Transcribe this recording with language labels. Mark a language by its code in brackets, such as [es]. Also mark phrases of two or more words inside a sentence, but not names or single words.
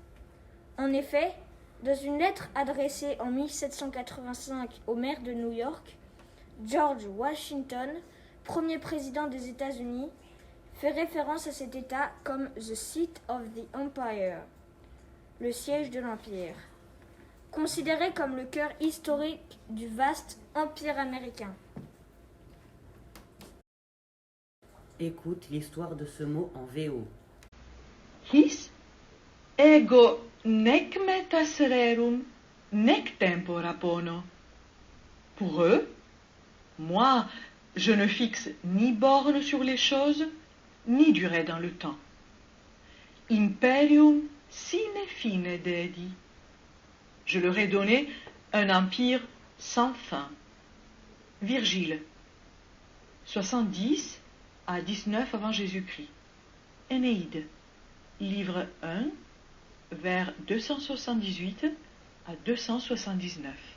[fr] En effet, dans une lettre adressée en 1785 au maire de New York, George Washington, premier président des États-Unis, fait référence à cet État comme [en] The Seat of the Empire, [fr] le siège de l'Empire, considéré comme le cœur historique du vaste empire américain. Écoute l'histoire de ce mot en VO. [la] His ego nec metas rerum, nec tempora pono. [fr] Pour eux, moi, je ne fixe ni borne sur les choses, ni durée dans le temps. [la] Imperium sine fine dedi. [fr] Je leur ai donné un empire sans fin. Virgile, 70 à 19 avant Jésus-Christ. Énéide, livre 1, vers 278 à 279.